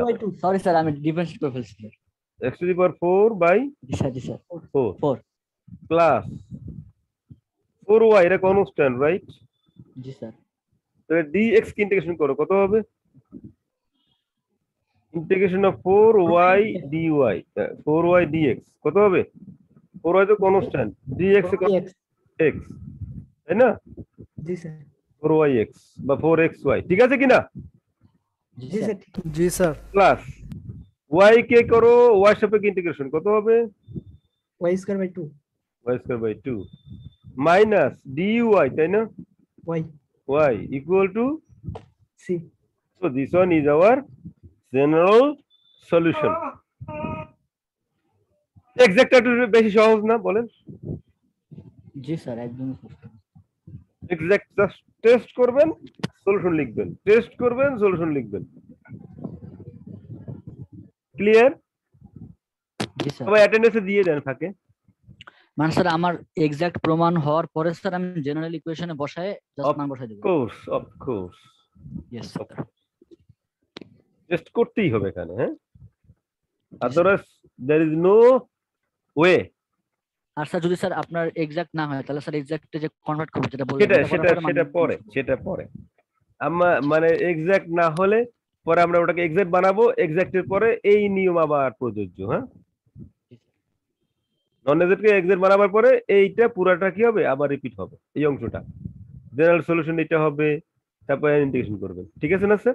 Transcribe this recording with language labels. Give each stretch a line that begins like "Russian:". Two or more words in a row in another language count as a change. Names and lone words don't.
Bangla: সরি স্যার আমি ডিফারেন্সিয়েট করে ফেলছি স্যার।
English: x to the power 4 by
Bangla: জি স্যার জি স্যার। 4 4। প্লাস 4y, এটা কনস্ট্যান্ট, রাইট? জি স্যার। তাহলে dx কে ইন্টিগ্রেশন করো, কত হবে?
English: integration of 4y dy,
Bangla: 4y dx কত হবে? 4y তো কনস্ট্যান্ট, dx এ কত? x, তাই না? জি স্যার। 4yx বা 4xy, ঠিক আছে কিনা? জি স্যার। জি স্যার। প্লাস y কে করো y সাপেক্ষে ইন্টিগ্রেশন, কত হবে?
English: y square by 2 y square by 2 minus dy,
Bangla: তাই না?
English: y y equal to c। so this one is our general solution.
Bangla: এক্সাক্ট একটু বেশি সহজ না বলেন? জি স্যার একদমই সুস্থ। এক্সাক্ট জাস্ট টেস্ট করবেন, সলিউশন লিখবেন, টেস্ট করবেন, সলিউশন লিখবেন। ক্লিয়ার? জি স্যার। সবাই অ্যাটেন্ডেন্সে দিয়ে দেন ফাঁকে। মানে স্যার আমার এক্সাক্ট প্রমাণ হওয়ার পরে স্যার আমি জেনারেল ইকুয়েশনে বসায় জাস্ট মান বসাই দেব।
English: of course ইয়েস স্যার।
Bangla: টেস্ট করতেই হবে এখানে, হ্যাঁ?
English: otherwise there is no way.
Bangla: আর স্যার যদি স্যার আপনার এক্সাক্ট না হয় তাহলে স্যার এক্সাক্টে যে কনভার্ট করব যেটা বললেন সেটা পরে আমরা মানে এক্সাক্ট না হলে পরে আমরা ওটাকে এক্সাক্ট বানাবো, এক্সাক্টের পরে এই নিয়ম আবার প্রযোজ্য। হ্যাঁ, নন এক্সাক্টকে এক্সাক্ট বানাবার পরে এইটা পুরাটা কি হবে, আবার রিপিট হবে, এই অংশটা জেনারেল সলিউশন এটা হবে, তারপরে ইন্টিগ্রেশন করবেন, ঠিক আছে না স্যার?